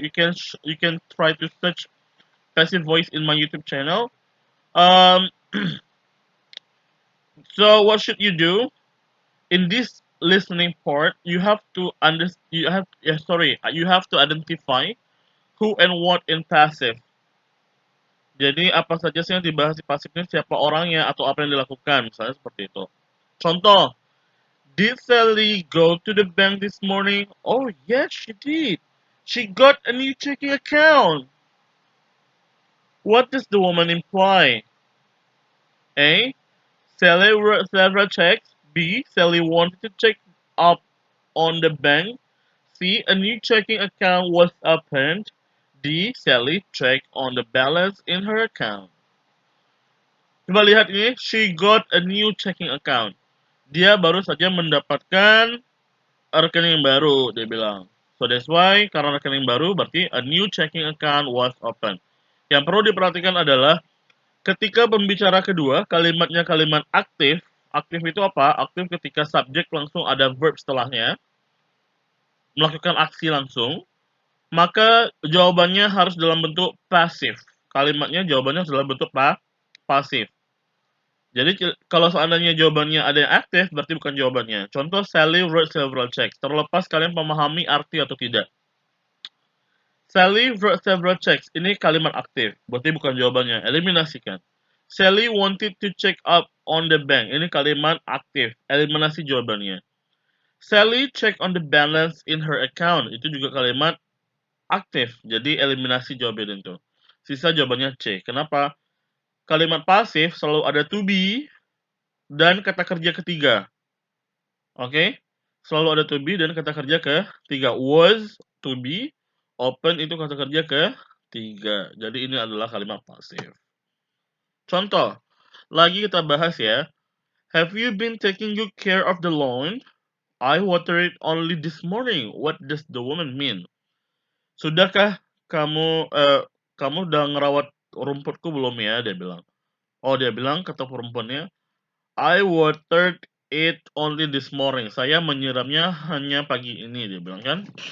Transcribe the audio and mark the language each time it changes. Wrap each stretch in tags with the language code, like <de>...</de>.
<en>You can try to search passive voice in my YouTube channel. Um, so what should you do in this listening part? You have to you have to identify who and what in passive.</en> <id>Jadi apa saja sih yang dibahas di pasif ini, siapa orangnya atau apa yang dilakukan, misalnya seperti itu.</id> <en>Contoh, did Sally go to the bank this morning? Oh yes, she did. She got a new checking account. What does the woman imply? A. Sally wrote several checks. B. Sally wanted to check up on the bank. C. A new checking account was opened. D. Sally checked on the balance in her account. Coba lihat ini, she got a new checking account.</en> <id>Dia baru saja mendapatkan rekening baru, dia bilang.</id> <en>So that's why, karena rekening baru berarti a new checking account was open.</en> <id>Yang perlu diperhatikan adalah ketika pembicara kedua, kalimatnya kalimat aktif. Aktif itu apa? Aktif ketika subjek langsung ada verb setelahnya, melakukan aksi langsung, maka jawabannya harus dalam bentuk pasif. Kalimatnya jawabannya harus dalam bentuk pasif. Jadi kalau seandainya jawabannya ada yang aktif, berarti bukan jawabannya. Contoh, Sally wrote several checks. Terlepas kalian memahami arti atau tidak.</id> <en>Sally wrote several checks.</en> <id>Ini kalimat aktif, berarti bukan jawabannya. Eliminasikan.</id> <en>Sally wanted to check up on the bank. Ini kalimat aktif. Eliminasi jawabannya. Sally check on the balance in her account.</en> <id>Itu juga kalimat aktif. Jadi eliminasi jawabannya itu. Sisa jawabannya C. Kenapa? Kalimat pasif selalu ada to be dan kata kerja ketiga. Oke? Selalu ada to be dan kata kerja ketiga. Was, to be, open itu kata kerja ketiga. Jadi ini adalah kalimat pasif. Contoh, lagi kita bahas ya.</id> <en>Have you been taking good care of the lawn? I watered it only this morning. What does the woman mean?</en> <id>Sudahkah kamu udah ngerawat rumputku belum ya? Dia bilang.</id> <en>Oh, dia bilang kata perempuannya, I watered it only this morning.</en> <id>Saya menyiramnya hanya pagi ini, dia bilang kan.</id>